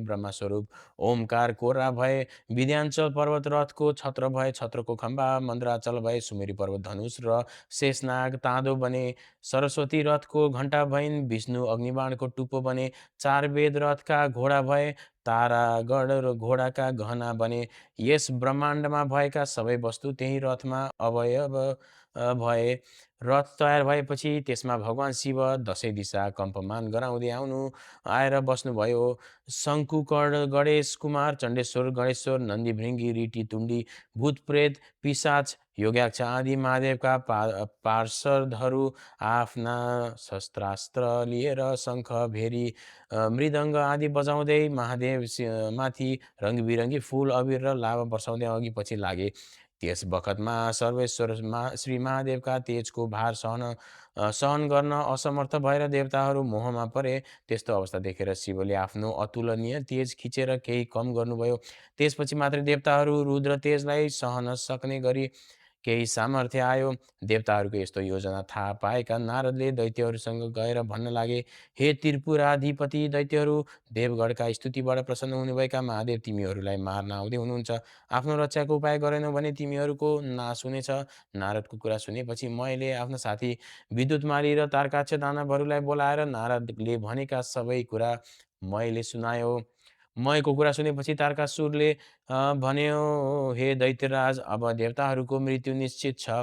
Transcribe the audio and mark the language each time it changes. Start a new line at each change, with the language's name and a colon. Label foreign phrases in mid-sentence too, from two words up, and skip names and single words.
Nepali: ब्रह्मस्वरूप ओमकार कोरा भए विन्ध्याचल पर्वत रथको छत्र भए छत्रको खम्बा मन्द्राचल भए सुमेरु पर्वत धनुष र शेषनाग ताँदो बने सरस्वती रथको घण्टा भइन् विष्णु अग्निबाणको टुप्पो बने चार वेद रथका घोडा भए तारागढ र घोडाका गहना बने यस ब्रह्माण्डमा भएका सबै वस्तु त्यही रथमा अवयव भए रथ तयार भएपछि त्यसमा भगवान् शिव दसैँ दिशा कम्पमान गराउँदै आएर बस्नुभयो। शङ्कुकर्ण गणेश कुमार चण्डेश्वर गणेश्वर नन्दी भृङ्गी ऋटी तुण्डी भूत प्रेत पिशाच योग्याक्ष आदि महादेवका पार्षदहरू आफ्ना शस्त्रास्त्र लिएर शङ्ख भेरी मृदङ्ग आदि बजाउँदै महादेव माथि रङ्गबिरङ्गी फुल अबिर र लाभा वर्षाउँदै अघि पछि लागे। त्यस बखतमा सर्वेश्वर श्री महादेवका तेजको भार सहन गर्न असमर्थ भएर देवताहरू मोहमा परे। त्यस्तो अवस्था देखेर शिवले आफ्नो अतुलनीय तेज खिचेर केही कम गर्नुभयो। त्यसपछि मात्रै देवताहरू रुद्र तेजलाई सहन सक्ने गरी केही सामर्थ्य आयो। देवताहरूको यस्तो योजना थाहा पाएका नारदले दैत्यहरूसँग गएर भन्न लागे, हे त्रिपुराधिपति दैत्यहरू, देवगढका स्तुतिबाट प्रसन्न हुनुभएका महादेव तिमीहरूलाई मार्न आउँदै हुनुहुन्छ। आफ्नो रक्षाको उपाय गरेनौ भने तिमीहरूको नाश हुनेछ। नारदको कुरा सुनेपछि मैले आफ्ना साथी विद्युतमाली र तारकाक्ष दानवहरूलाई बोलाएर नारदले भनेका सबै कुरा मैले सुनायो। मयको कुरा सुनेपछि तारकासुरले भन्यो, हे दैत्यराज, अब देवताहरूको मृत्यु निश्चित छ।